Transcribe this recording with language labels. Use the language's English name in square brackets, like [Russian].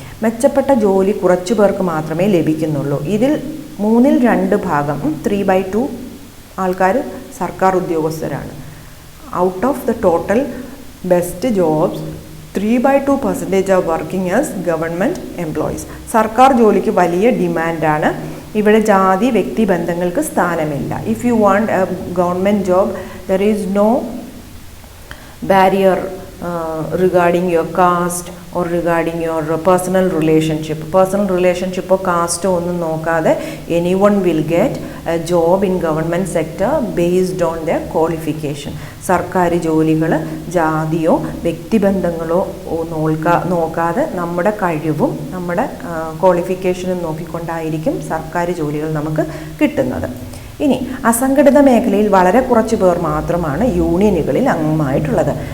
[Malayalam] മെച്ചപ്പെട്ട ജോലി കുറച്ചു പേർക്ക് മാത്രമേ ലഭിക്കുന്നുള്ളൂ. ഇതിൽ 2/3 3/2 ആൾക്കാർ സർക്കാർ ഉദ്യോഗസ്ഥരാണ്. [English] Out of the total best jobs 3/2% are working as government employees. [Malayalam] സർക്കാർ ജോലിക്ക് വലിയ ഡിമാൻഡാണ്. ഇവിടെ ജാതി വ്യക്തിബന്ധങ്ങൾക്ക് സ്ഥാനമില്ല. [English] if you want a government job there is no barrier regarding your caste or regarding your personal relationship or caste [Malayalam] ഒന്നും നോക്കാതെ [English] anyone will get a job in government sector based on their qualification. [Malayalam] സർക്കാർ ജോലികൾ ജാതിയോ വ്യക്തിബന്ധങ്ങളോ നോക്കാതെ നമ്മുടെ കഴിവും നമ്മുടെ ക്വാളിഫിക്കേഷനും നോക്കിക്കൊണ്ടായിരിക്കും സർക്കാർ ജോലികൾ നമുക്ക് കിട്ടുന്നത്. ഇനി അസംഘടിത മേഖലയിൽ വളരെ കുറച്ച് പേർ മാത്രമാണ് യൂണിയനുകളിൽ അംഗമായിട്ടുള്ളത്.